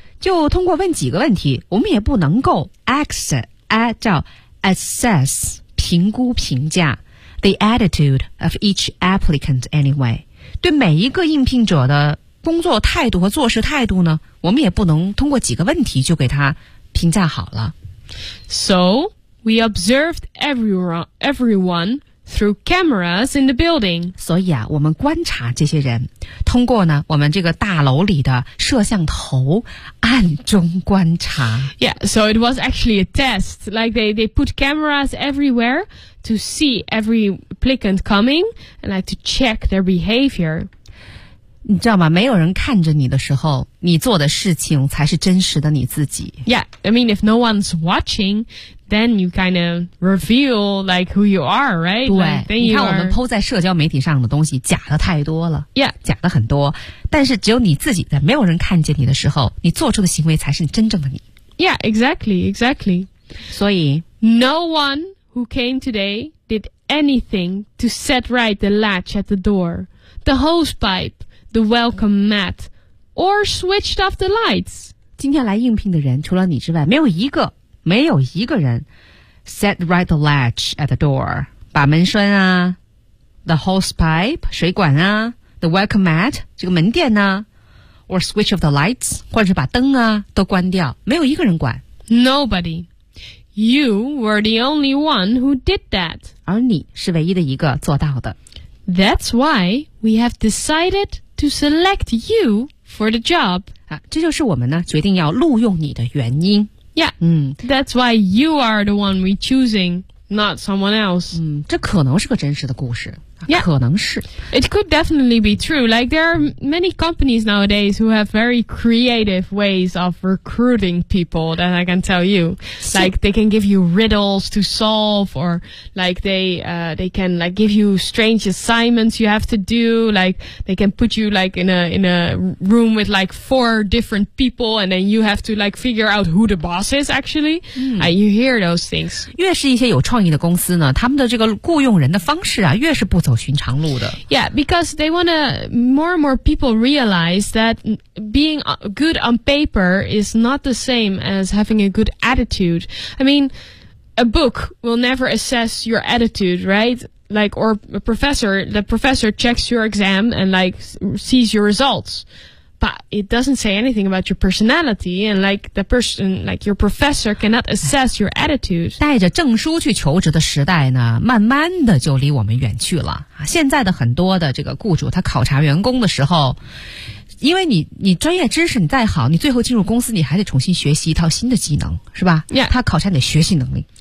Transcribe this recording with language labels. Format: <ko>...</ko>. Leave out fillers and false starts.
<zh>就通过问几个问题，我们也不能够 assess 评估评价</zh> <en>the attitude of each applicant anyway.</en> <zh>对每一个应聘者的工作态度和做事态度呢，我们也不能通过几个问题就给他评价好了。</zh> <en>So we observed everyone through cameras in the building.</en> <zh>所以啊，我们观察这些人，通过呢我们这个大楼里的摄像头。暗中观察</zh> <en>Yeah, so it was actually a test. Like they put cameras everywhere to see every applicant coming and like to check their behavior.</en> <zh>你知道吗？没有人看着你的时候，你做的事情才是真实的你自己。</zh> <en>Yeah, I mean, if no one's watching, then you kind of reveal like who you are, right?</en> <zh>对， like, 你看我们 po 在社交媒体上的东西假的太多了。</zh> <en>Yeah,</en> <zh>假的很多。但是只有你自己在没有人看见你的时候，你做出的行为才是你真正的你。</zh> <en>Yeah, exactly, exactly.</en> <zh>所以</zh> <en>No one who came today did anything to set right the latch at the door, the hose pipe, the welcome mat, or switched off the lights.</en> <zh>今天来应聘的人除了你之外，没有一个没有一个人</zh> <en>set right the latch at the door,</en> <zh>把门栓啊</zh> <en>the hose pipe,</en> <zh>水管啊</zh> <en>the welcome mat,</en> <zh>这个门垫啊</zh> <en>or switch off the lights,</en> <zh>或者是把灯啊都关掉，没有一个人管。</zh> <en>Nobody. You were the only one who did that.</en> <zh>而你是唯一的一个做到的。</zh> <en>That's why we have decided to select you for the job.</en> <zh>啊，这就是我们呢决定要录用你的原因。</zh> <en>Yeah, that's why you are the one we're choosing, not someone else.</en> <zh>这可能是个真实的故事。</zh> <en>Yeah.</en> <zh>可能是。</zh> <en>It could definitely be true. Like, there are many companies nowadays who have very creative ways of recruiting people that I can tell you. Like, they can give you riddles to solve, or like they can like give you strange assignments you have to do. Like, they can put you like in a room with like four different people, and then you have to like figure out who the boss is actually. And you hear those things.</en> <zh>越是一些有创意的公司呢，他们的这个雇佣人的方式啊，越是不走寻常路的。</zh> <en>Yeah, because they want to, more and more people realize that being good on paper is not the same as having a good attitude. I mean, a book will never assess your attitude, right? Like, or a professor, the professor checks your exam and like sees your results. But it doesn't say anything about your personality, and like the person, like your professor cannot assess your attitude.</en> <zh>带着证书去求职的时代呢，慢慢的就离我们远去了。现在的很多的这个雇主，他考察员工的时候，因为你专业知识你再好，你最后进入公司你还得重新学习一套新的技能，是吧？</zh> <en>Yeah.</en> <zh>他考察你的学习能力。</zh>